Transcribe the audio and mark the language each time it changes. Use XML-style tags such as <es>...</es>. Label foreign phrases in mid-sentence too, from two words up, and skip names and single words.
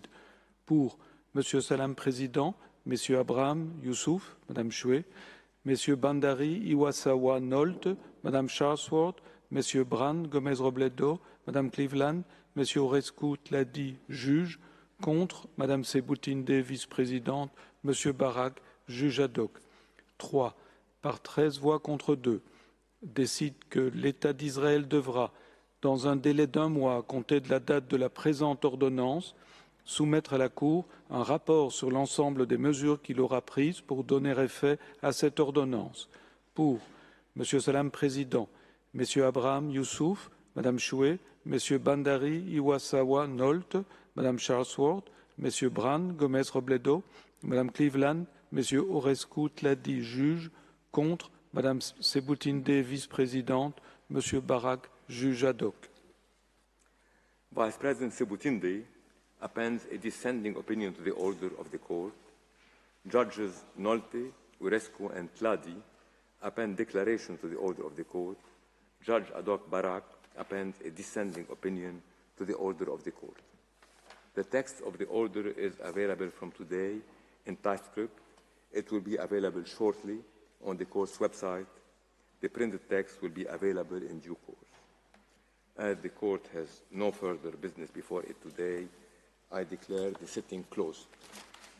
<fr>Pour Monsieur Salam Président, Messieurs Abraham, Youssouf, Madame Choué, Messieurs Bandari, Iwasawa, Nolte, Madame Charlesworth, Messieurs Brand, Gomez Robledo, Madame Cleveland, Messieurs Orescu, Tladi, juge, contre, Madame Seboutinde, vice-présidente, Monsieur Barak, juge ad hoc. 3. Par 13 voix contre 2, décide que l'État d'Israël devra, dans un délai d'1 mois à compter de la date de la présente ordonnance, soumettre à la Cour un rapport sur l'ensemble des mesures qu'il aura prises pour donner effet à cette ordonnance. Pour Monsieur Salam Président, Messieurs Abraham, Youssouf, Madame Choué, Messieurs Bandari, Iwasawa, Nolte, Madame Charlesworth, Messieurs Brand, Gomez Robledo, Madame Cleveland, Messieurs Orescu, Tladi, juge, contre, Madame Seboutinde, vice-présidente, Monsieur Barak, juge ad hoc.</fr> <en>Vice President Seboutinde appends a dissenting opinion to the order of the court. Judges Nolte, Orescu, and Tladi append declaration to the order of the court. Judge ad hoc Barak appends a dissenting opinion to the order of the court. The text of the order is available from today in typescript. It will be available shortly on the court's website. The printed text will be available in due course. As the court has no further business before it today, I declare the sitting closed.</en>